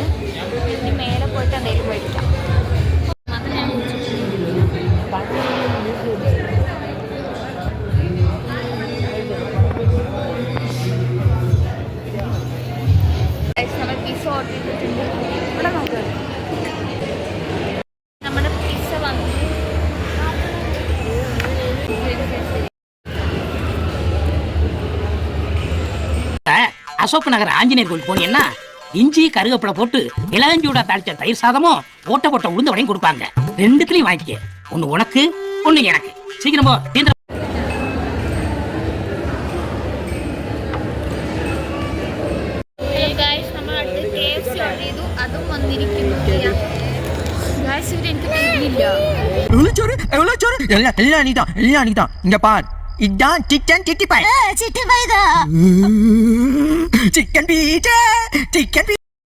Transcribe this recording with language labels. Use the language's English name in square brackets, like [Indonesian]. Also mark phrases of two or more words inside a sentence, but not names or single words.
[Malayalam] ഇനി മേലെ പോയിട്ട് എന്തെങ്കിലും മേടിക്കാം. നമ്മൾ പിസ്സ ഓർഡർ ചെയ്തിട്ടുണ്ട്. ഇവിടെ നോക്കാം. നമ്മുടെ പിസ്സ വന്നു. [Tamil] அசோக் நகர் ஆஞ்சநேயர் கோயில் போனீங்கன்னா இஞ்சி கருவேப்பிலை போட்டு இளஞ்சூடா தாளிச்ச தயிர் சாதமும் ஓட்ட போட்ட உளுந்த வடையும் கொடுப்பாங்க. ரெண்டுத்துலயும் வாங்கிக்க. ஒண்ணு உனக்கு, ஒண்ணு எனக்கு. சீக்கிரம் போ. [Malayalam] അതും വന്നിരിക്കുന്നു. എനിക്ക് തരുന്നില്ല. [Tamil] எல்லாம் நீதான். இங்க பார், இதான் சிக்கன் சிட்டிப்பை. சிக்கன் பீட்டா, சிக்கன் பீ.